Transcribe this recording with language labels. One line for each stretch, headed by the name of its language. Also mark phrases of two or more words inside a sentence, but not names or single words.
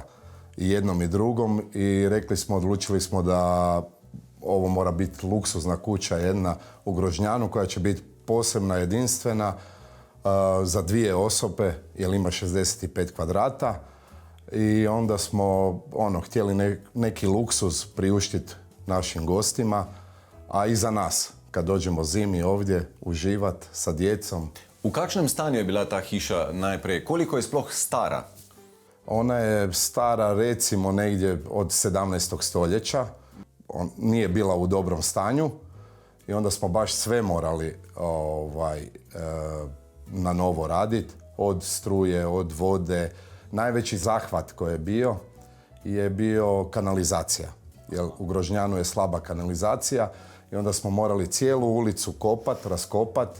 Croatian: i jednom i drugom i odlučili smo da ovo mora biti luksuzna kuća jedna u Grožnjanu koja će biti posebna, jedinstvena, za 2 osobe, jer ima 65 kvadrata i onda smo htjeli neki luksuz priuštiti našim gostima, a i za nas, kad dođemo zimi ovdje, uživati sa djecom.
Slovenian: U kakšnem stanju je bila ta hiša najprej? Koliko je sploh stara?
Croatian: Ona je stara recimo negdje od 17. stoljeća. Nije bila u dobrom stanju i onda smo baš sve morali na novo raditi, od struje, od vode. Najveći zahvat koji je bio kanalizacija, jer u Grožnjanu je slaba kanalizacija i onda smo morali cijelu ulicu raskopat.